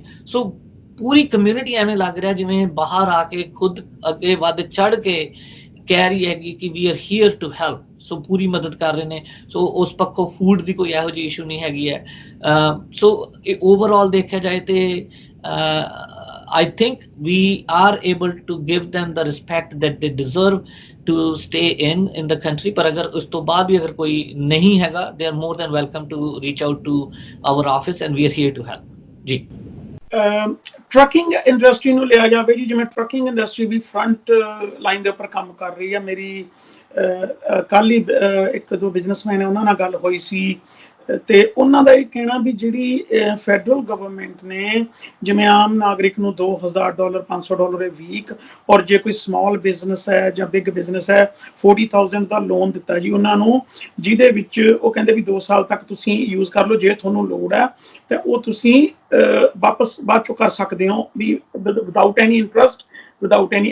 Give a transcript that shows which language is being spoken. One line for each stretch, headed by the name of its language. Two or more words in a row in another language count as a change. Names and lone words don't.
Punjabi: ਸੋ ਪੂਰੀ ਕਮਿਊਨਿਟੀ ਐਵੇਂ ਲੱਗ ਰਿਹਾ ਜਿਵੇਂ ਬਾਹਰ ਆ ਕੇ ਖੁਦ ਅੱਗੇ ਵੱਧ ਚੜ ਕੇ ਕਹਿ ਰਹੀ ਹੈਗੀ ਕਿ
English: we are here to help.
Punjabi: ਸੋ ਪੂਰੀ ਮਦਦ ਕਰ ਰਹੇ ਨੇ। ਸੋ ਉਸ ਪੱਖੋਂ ਫੂਡ ਦੀ ਕੋਈ ਇਹੋ ਜਿਹੀ ਇਸ਼ੂ ਨਹੀਂ ਹੈਗੀ ਹੈ। ਸੋ ਓਵਰਆਲ ਦੇਖਿਆ ਜਾਏ ਤੇ
English: I think we are able to give them the respect that they deserve to stay in the country.
Punjabi: ਪਰ ਅਗਰ ਉਸ ਤੋਂ ਬਾਅਦ ਵੀ ਅਗਰ ਕੋਈ ਨਹੀਂ ਹੈਗਾ,
English: they are more than welcome to reach out to our office and we are here to help ਜੀ। trucking industry
Punjabi: ਨੂੰ ਲਿਆ ਜਾਵੇ ਜੀ, ਜਿਵੇਂ
English: trucking industry
Punjabi: ਵੀ
English: front line
Punjabi: ਦੇ ਉੱਪਰ ਕੰਮ ਕਰ ਰਹੀ ਹੈ। ਮੇਰੀ ਕੱਲ੍ਹ ਹੀ ਇੱਕ ਦੋ ਬਿਜ਼ਨਸਮੈਨ ਹੈ, ਉਹਨਾਂ ਨਾਲ ਗੱਲ ਹੋਈ ਸੀ ਤੇ ਉਹਨਾਂ ਦਾ ਇਹ ਕਹਿਣਾ ਵੀ ਜਿਹੜੀ
English: federal government
Punjabi: ਨੇ ਜਿਵੇਂ ਆਮ ਨਾਗਰਿਕ ਨੂੰ $2000 $500
English: a week,
Punjabi: ਔਰ ਜੇ ਕੋਈ
English: small business
Punjabi: ਹੈ ਜਾਂ
English: big business
Punjabi: ਹੈ 40,000 ਦਾ ਲੋਨ ਦਿੱਤਾ ਜੀ ਉਹਨਾਂ ਨੂੰ, ਜਿਹਦੇ ਵਿੱਚ ਉਹ ਕਹਿੰਦੇ ਵੀ 2 ਸਾਲ ਤੱਕ ਤੁਸੀਂ ਯੂਜ਼ ਕਰ ਲਓ, ਜੇ ਤੁਹਾਨੂੰ ਲੋੜ ਹੈ ਤੇ ਉਹ ਤੁਸੀਂ ਵਾਪਸ ਬਾਅਦ ਚੋਂ ਕਰ ਸਕਦੇ ਹੋ ਵੀ
English: without any interest, without any.